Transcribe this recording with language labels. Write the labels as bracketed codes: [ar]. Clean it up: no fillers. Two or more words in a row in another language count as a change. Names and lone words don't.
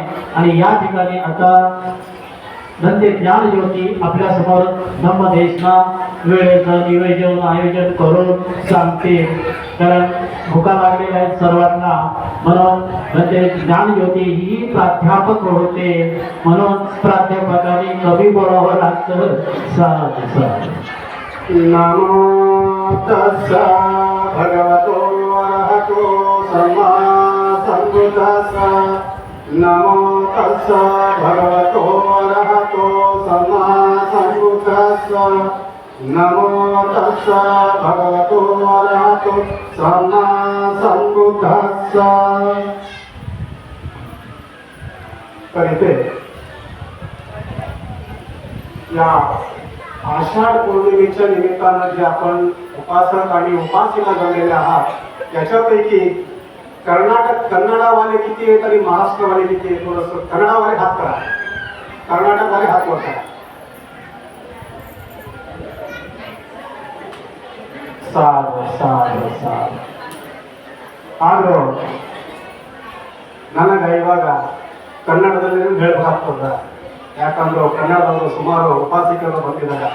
[mr] आणि या ठिकाणी आता धन्य ज्ञान ज्योती आपल्या समोर धम्मदेशना वेळेचं नियोजन आयोजन करून सांगते, कारण भुका लागलेल्या आहेत सर्वांना। म्हणून धन्य ज्ञान ज्योती ही प्राध्यापक होते, म्हणून प्राध्यापकाने कमी बोलावं लागतं। [pi] नमो तस्सा भगवतो अरहतो सम्मा सम्बुद्धस्सा। नमो तस्सा भगवतो अरहतो सम्मा सम्बुद्धस्सा। नमो तस्सा भगवतो अरहतो सम्मा सम्बुद्धस्सा। [mr] तर इथे या आषाढ पौर्णिमेच्या निमित्तानं जे आपण उपासक आणि उपासिका झालेले आहात, त्याच्यापैकी कन्नडावाले किती आहेत आणि महाराष्ट्रवाले किती आहेत? थोडंसं कन्नडावाले हात करा, कर्नाटकवाले हात वर करा। [kn] ಆದರೂ ನನಗೆ ಇವಾಗ ಕನ್ನಡದಲ್ಲಿ ಹೇಳಬೇಕಾಗ್ತದ, ಯಾಕಂದ್ರೆ ಕನ್ನಡದವರು ಸುಮಾರು ಉಪಾಸಿಕರು ಬಂದಿದ್ದಾರೆ।